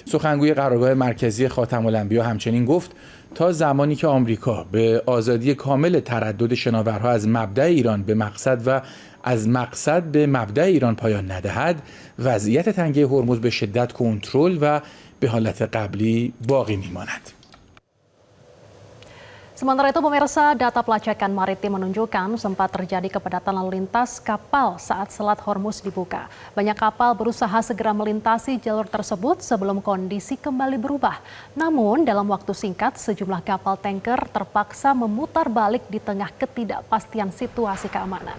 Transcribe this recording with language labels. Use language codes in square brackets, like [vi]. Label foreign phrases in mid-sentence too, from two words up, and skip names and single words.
[fa] سخنگوی قرارگاه مرکزی خاتم الانبیا همچنین گفت تا زمانی که آمریکا به آزادی کامل تردد شناورها از مبدأ ایران به مقصد و از مقصد به مبدأ ایران پایان ندهد، وضعیت تنگه هرمز به شدت کنترل و به حالت قبلی باقی میماند. [id] Sementara itu pemirsa, data pelacakan maritim menunjukkan sempat terjadi kepadatan lalu lintas kapal saat Selat Hormuz dibuka. Banyak kapal berusaha segera melintasi jalur tersebut sebelum kondisi kembali berubah. Namun dalam waktu singkat sejumlah kapal tanker terpaksa memutar balik di tengah ketidakpastian situasi keamanan.